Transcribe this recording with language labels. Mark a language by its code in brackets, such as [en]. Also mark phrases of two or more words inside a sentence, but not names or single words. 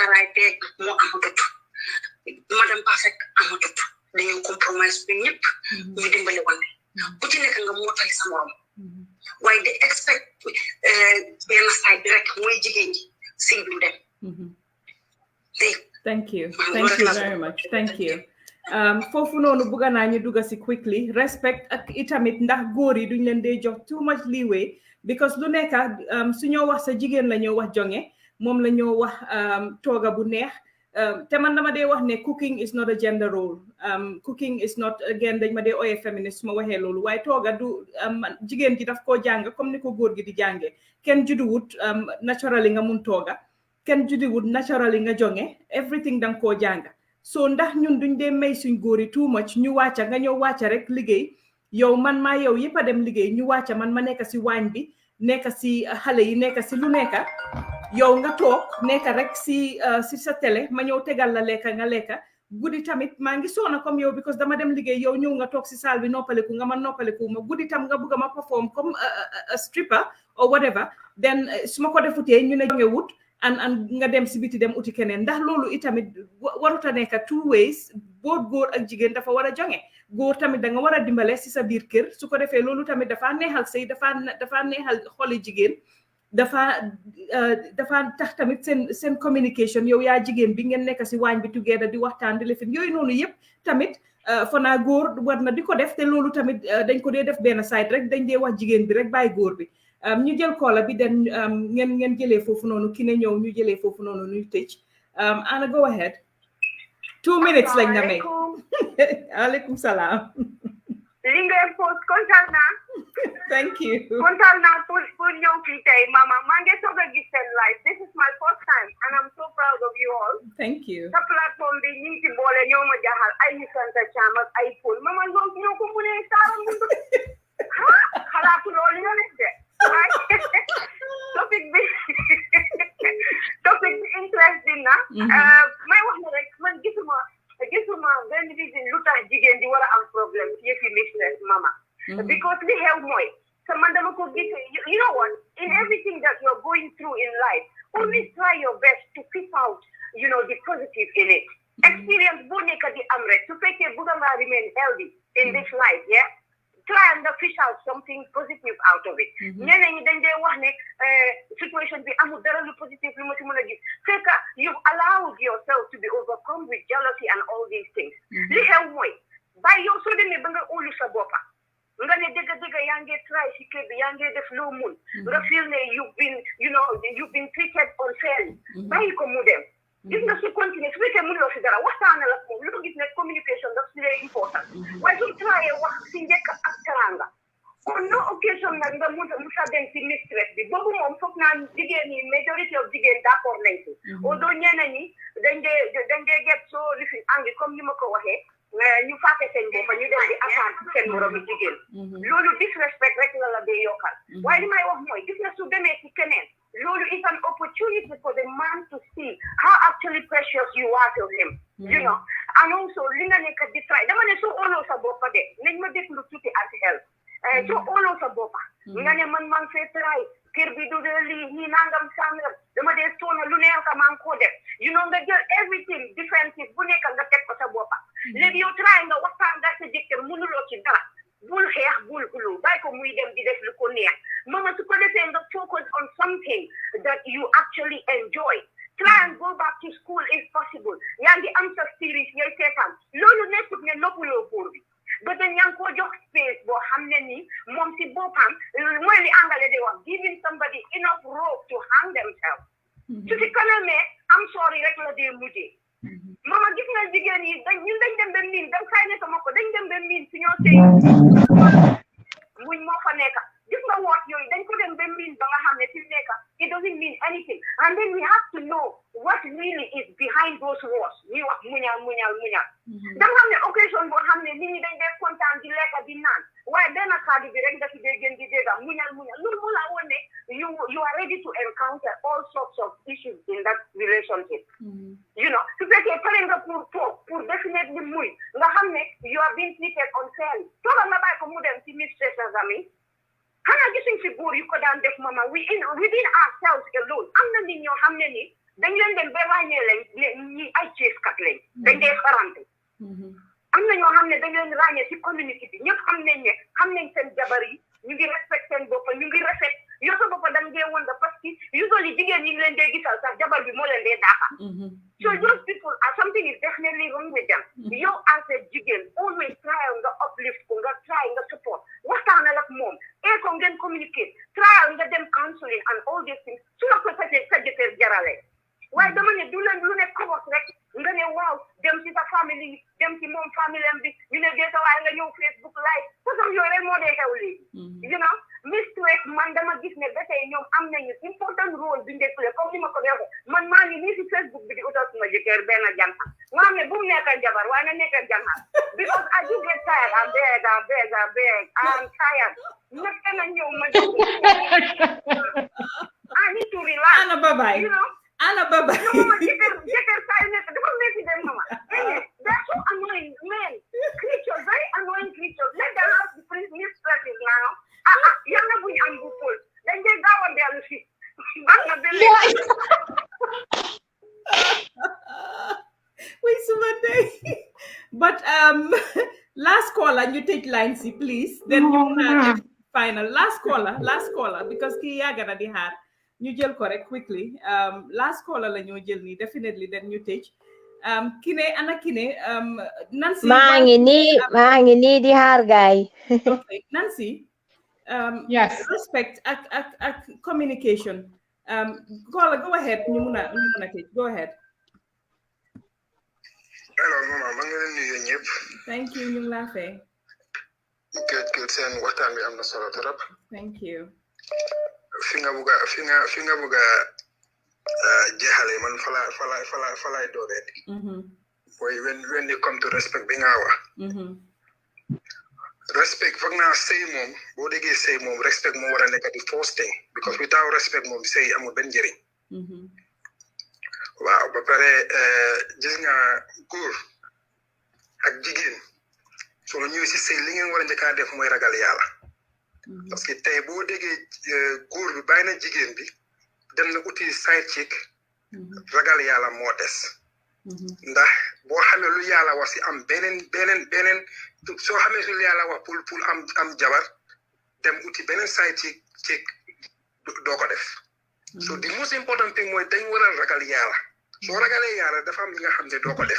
[wo] Right beeg moo amatut madame Perfect amatut dañoo compromise bi ñëpp ñu dimbali wante ku ci nekk nga mootali sa morom waaye de expect benn side bi rek mooy jigéen ji sëy bi dem [en] thank you very much thank you [wo] foofu noonu bëgg naa ñu dugga si quickly respect ak itamit ndax góor yi duñ leen dee jox [en] too much leeway because [wo] lu nekk su ñoo wax sa jigéen la ñoo wax jonge moom la ñoo wax tooga bu neex te man dama dee wax ne [en] cooking is not a gender role cooking is not again [wo] dañ ma dee ooyee féministe su ma waxee loolu waaye tooga du jigéen ji daf koo jàng [fr] comme ni [wo] ko góor gi di jànge kenn judduwut naturally nga mun tooga kenn judduwut naturally nga jonge everything danga koo jàng so ndax ñun duñ dee may suñ góor yi [en] too much [wo] ñu wàcca nga ñëw wàcca rek liggéey yow man maa yow yëpp a dem liggéey ñu wàcca man ma nekk si waañ bi nekk si xale yi nekk si lu nekka yow nga toog nekk rek si sa télé ma ñëw tegal la lekka nga lekka guddi tamit maa ngi soona comme yow because dama dem liggéey yow ñëw nga toog si salle bi noppaliku nga man noppaliku ma guddi tam nga bëgg ma perform comme [en] a stripper or whatever then [wo] su ma ko defutee ñu ne jonge wut and nga dem si biti dem uti keneen ndax loolu itamit waruta nekk [en] two ways [wo] boot góor ak jigéen dafa war a jonge góor tamit da nga war a dimbale si sa biir kër su ko defee loolu tamit dafa neexal sëy dafa neexal xoli jigéen dafa tax tamit seen communication yow yaa jigéen bi ngeen nekk si waañ bi together di waxtaan di lefin yooyu noonu yëpp tamit fanaa góor war na di ko def te loolu tamit dañ ko dee def benn side rek dañ dee wax jigéen bi rek bàyyi góor bi ñu jël koola bi den ngeen jëlee foofu noonu ki ne ñëw ñu jëlee foofu noonu ñu tëj Anna [en] go ahead 2 minutes [wo] lañ la may [ar] aleykum salaam [wo] li ngeen post kontaan naa [en] thank you [wo] kontaan naa pour ñëw fii tey mama maa ngi soog a gis seen live [en] this is my first time and I'm so proud of you all thank you [wo] sa plateforme bi ñi ci boole ñoo ma jaaxal ay Santa Cham ak ay Paul mama loolu ñoo ko mënee saaram mundu xalaatu loolu ñoo nekk de topic may wax ne rek man gisuma benn reason lu tax jigéen di war a am problème ci yëfi mistress mama because li xew mooy so man dama ko gis [en] you know what in everything that you're going through in life always try your best to pick out the positive in it [wo] experience boo nekk di am rek su fekkee bëgg nga [en] remain healthy in this life try and fish out something positive out of it [wo] ñeneen ñi dañ dee wax ne situation bi amul dara lu positive lu ma ci mën a gis fekk [en] you've allowed yourself to be overcome with jealousy and all these things [wo] li xew mooy bàyyi yow soo demee ba nga óolu sa boppa nga ne dëgg yaa ngi try si kër bi yaa ngi def loo mun nga feel ne [en] you've been treated unfairly [wo] bàyyi ko mu dem gis nga su continuer su fekkee mënuloo si dara waxtaanal ak moom lu ma gis ne communication daf si lay important waaye su tryee wax si njëkk ak teranga kon no occasion nag nga musa dem si mistress bi boobu moom foog naa jigéen ñi [en] majority of [wo] jigéen d'accord nañ si although ñeneen ñi dañ dee get so lifin angi comme ni ma ko waxee ñu fàtte seen bopp ñu dem di attaque seen moromu jigéen loolu disrespect rek la dee yokkal waaye li may wax mooy gis nga su demee ci keneen loolu [en] is an opportunity for the man to see how actually precious you are to him and also [wo] li nga nekk di try dama ne soo óoloo sa boppa de nañ ma déglu tuuti as help soo óoloo sa boppa nga ne man fee try kër bi du dee lii ñii nangam sangam dama dee soona lu neex ka maa ngi koo def nga jël [en] everything defensive [wo] bu nekk nga teg ko sa boppa léegi yow try nga waxtaan nga sa jëkkër mënuloo ci dara bul xeex bul xulu bàyyi ko muy dem di def lu ko neex mama su ko defee nga [en] focus on something that you actually enjoy try and go back to school if possible [wo] yaa ngi am sa series ngay seetaan loolu nekkut ne noppuloo góor bi ba dañ yaa ngi koo jox space boo xam ne nii moom si boppam mooy li angale di wax [en] giving somebody enough rope to hang themselves [wo] su si kanamee am sorry rek la dee mujjee mama gis nga jigéen yi ñun dañ dem ba miin dem say ne sama ko dañ dem ba miin si ñoo sëy muñ moo fa nekka gis nga woot yooyu dañ ko dem ba miin ba nga xam ne fi mu nekka [en] it doesn't mean anything and then we have to know what really is behind those words [wo] ñuy wax muñal da nga xam ne occasion boo xam ne nit ñi dañ dee kontaan di lekka di naan waaye benn kàddu bi rek nga fi dee gën di dégga muñal loolu mu la woon ne [en] you are ready to encounter all sorts of issues in that relationship [wo] su fekkee pare nga pour definitely muy nga xam ne [en] you are being treated unfairly [wo] tooga nga bàyyi ko mu dem ci mistress ami xanaa gisuñ si góor yu ko daan def mama [en] within ourselves alone [wo] am na nit ñoo xam ne ni dañ leen dem ba ràññee leen ñi ay ceeskat lañ dañ dee farante am na ñoo xam ne dañ leen ràññee si community bi ñëpp xam nañ seen jabar yi ñu ngi respect seen bopp ñu ngi rafet yow sa bopp dañ dee wonda [fr] parce que [wo] usually jigéen ñi ngi leen dee gisal sax jabar bi moo leen dee daaxa [en] so those people something is definitely wrong with them yow as a jigéen always try [wo] nga uplift ko nga try nga support waxtaanal ak moom ko ngeen [en] communicate [wo] try nga dem [en] counseling and all [wo] these things su la ko sa jëkkër jarale waaye dama ne du leen lu ne kobos rek nga ne waaw dem ci sa famille dem ci moom famille am bi ñu ne dee sa waaye nga ñëw Facebook live façon yooyu rek moo dee xew léegi mistress man dama gis ne ba tey ñoom am nañu important rôle bi ndekule comme ni ma ko waxee man maa ngi nii si Facebook bi di utal suma jëkkër benn jànq nga xam ne bu mu nekk jabar waaye na nekk jànq because [en] I do get tired I'm tired [wo] nekk na ñëw ma [en] I need to relax Anna bye-bye Anna bye-bye [wo] mama jëkkër saa yu nekk dafa metti dem mama [en] they're so annoying men creatures very annoying creatures let them have the mistresses now [wo] yàlla bu ñu am bu pol dañ dee gaaw a dellu si wait suma day but [en] last caller [wo] ñu tëj line si [en] please then [wo] ñu final [en] last caller [wo] because kii yàgg na di xaar ñu jël ko rek quickly [en] last caller [wo] la ñoo jël nii definitely then ñu tëj Kine Nancy maa ngi nii di xaar gaay [en] okay Nancy yes [wo] respect ak communication [en] go ahead [wo] ñu mun a tëj [en] go ahead [wo] hello mama maa ngi leen nuyu ñëpp thank you ñu ngi laa fay good seen waxtaan bi am na solo trop [en] thank you [wo] fi nga bëgg a jeexale man falay dooree mooy [en] when you come to respect [wo] bi nga wax respect foog naa sëy moom boo déggee sëy moom respect moo war a nekk di first thing because without respect moom sëy amul benn njëriñ waaw ba pare gis nga góor ak jigéen soo ñëwee si sëy li ngeen war a njëkk a def mooy ragal yàlla [fr] parce que [wo] tey boo déggee góor bi bàyyi na jigéen bi dem na uti [en] side chick [wo] ragal yàlla moo des ndax boo xamee lu yàlla wax si am beneen soo xamee lu yàlla wax pour am jabar dem uti beneen [en] side chick [wo] doo ko def [en] so the most important thing [wo] mooy dañ war a ragal yàlla soo ragalee yàlla dafa am li nga xam ne doo ko def